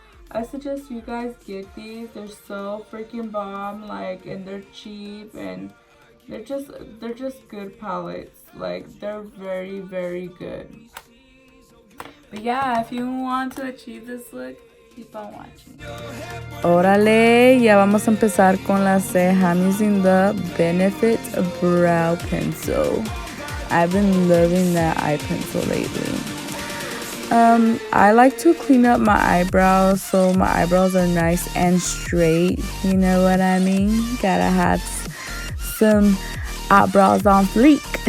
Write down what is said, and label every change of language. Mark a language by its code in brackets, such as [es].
[en] I suggest you guys get these. They're so freaking bomb, like, and they're cheap, and they're just good palettes. Like, they're very, very good. But yeah, if you want to achieve this look, keep on watching. [es] Órale, ya vamos a empezar con la ceja. [en] I'm using the Benefit Brow Pencil. I've been loving that eye pencil lately. I like to clean up my eyebrows so my eyebrows are nice and straight. You know what I mean? Gotta have some eyebrows on fleek.